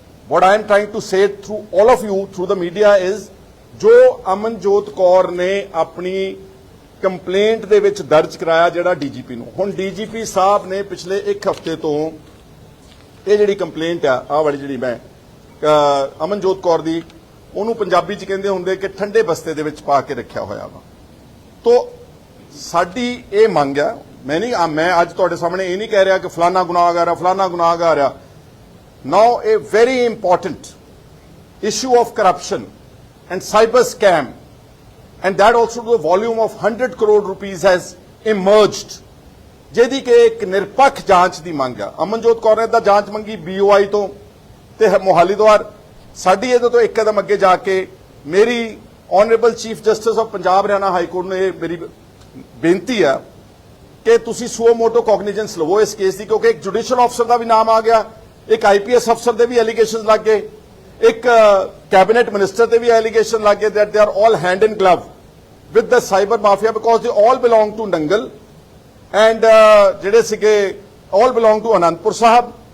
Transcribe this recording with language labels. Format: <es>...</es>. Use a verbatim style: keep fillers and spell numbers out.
<en>what I am trying to say through all of you through the media is</en> <pa>ਜੋ ਅਮਨਜੋਤ ਕੌਰ ਨੇ ਆਪਣੀ complaint ਦੇ ਵਿੱਚ ਦਰਜ ਕਰਾਇਆ ਜਿਹੜਾ ਡੀਜੀਪੀ ਨੂੰ, ਹੁਣ ਡੀਜੀਪੀ ਸਾਹਿਬ ਨੇ ਪਿਛਲੇ ਇੱਕ ਹਫ਼ਤੇ ਤੋਂ ਇਹ ਜਿਹੜੀ ਕੰਪਲੇਂਟ ਆ ਆਹ ਵਾਲੀ ਜਿਹੜੀ ਮੈਂ ਅਹ, ਅਮਨਜੋਤ ਕੌਰ ਦੀ, ਉਹਨੂੰ ਪੰਜਾਬੀ 'ਚ ਕਹਿੰਦੇ ਹੁੰਦੇ ਕਿ ਠੰਡੇ ਬਸਤੇ ਦੇ ਵਿੱਚ ਪਾ ਕੇ ਰੱਖਿਆ ਹੋਇਆ ਵਾ। ਤੋ ਸਾਡੀ ਇਹ ਮੰਗ ਆ, ਮੈਂ ਨਹੀਂ ਆ- ਮੈਂ ਅੱਜ ਤੁਹਾਡੇ ਸਾਹਮਣੇ ਇਹ ਨਹੀਂ ਕਹਿ ਰਿਹਾ ਕਿ ਫਲਾਨਾ ਗੁਨਾਹਗਾਰ ਆ ਫਲਾਨਾ ਗੁਨਾਹਗਾਰ ਆ।</pa> <en>now ਇਹ very important issue of corruption and cyber scam, and that also to the volume of one hundred crore rupees has emerged,</en> <pa>ਜਿਹਦੀ ਕਿ ਇੱਕ ਨਿਰਪੱਖ ਜਾਂਚ ਦੀ ਮੰਗ ਆ। ਅਮਨਜੋਤ ਕੌਰ ਨੇ ਤਾਂ ਜਾਂਚ ਮੰਗੀ ਬੀਓਆਈ ਤੋਂ ਤੇ ਹ- ਮੋਹਾਲੀ ਤੋਂ। ਔਰ ਸਾਡੀ ਇਹਦੇ ਤੋਂ ਇੱਕ ਕਦਮ ਅੱਗੇ ਜਾ ਕੇ ਮੇਰੀ honourable chief justice of Punjab Haryana high court ਨੂੰ ਇਹ ਮੇਰੀ ਬੇਨਤੀ ਆ ਕਿ ਤੁਸੀਂ ਸੁਓ ਮੋਟੋ ਕੌਗਨੀਜੈਂਸ ਲਵੋ ਇਸ ਕੇਸ ਦੀ, ਕਿਉਂਕਿ ਇੱਕ ਜੁਡੀਸ਼ੀਅਲ ਅਫਸਰ ਦਾ ਵੀ ਨਾਮ ਆ ਗਿਆ, ਇੱਕ ਆਈਪੀਐਸ ਅਫਸਰ ਦੇ ਵੀ ਐਲੀਗੇਸ਼ਨਸ ਲੱਗ ਗਏ, ਇੱਕ ਕੈਬਨਿਟ ਮਿਨਿਸਟਰ ਤੇ ਵੀ ਐਲੀਗੇਸ਼ਨ ਲੱਗ ਗਏ</pa> <en>that they are all hand in glove with the cyber mafia because they all belong to</en> <pa>Nangal and ਜਿਹੜੇ ਸੀਗੇ</pa> <en>all belong to</en> <pa>Anandpur Sahib.</pa>